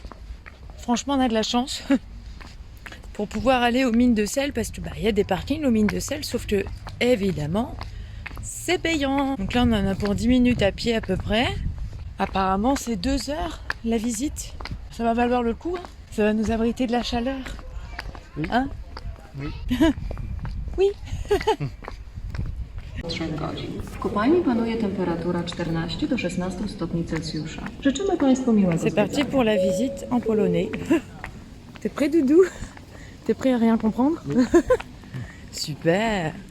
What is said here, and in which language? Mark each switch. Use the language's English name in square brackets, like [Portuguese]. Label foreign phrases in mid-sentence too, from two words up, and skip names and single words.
[French] Franchement, on a de la chance pour pouvoir aller aux mines de sel parce que y a des parkings aux mines de sel, sauf que évidemment, c'est payant. Donc là, on en a pour 10 minutes à pied à peu près. Apparemment, c'est 2 heures la visite. Ça va valoir le coup, hein. Ça va nous abriter de la chaleur. Oui. Hein? Oui. Oui. [Polish] 3 godzin. W kopalni panuje temperatura 14 do 16 stopni Celsjusza. Życzymy Państwu miłego [French] C'est parti pour la visite en polonais. T'es prêt, Doudou? T'es prêt à rien comprendre? Oui. Super.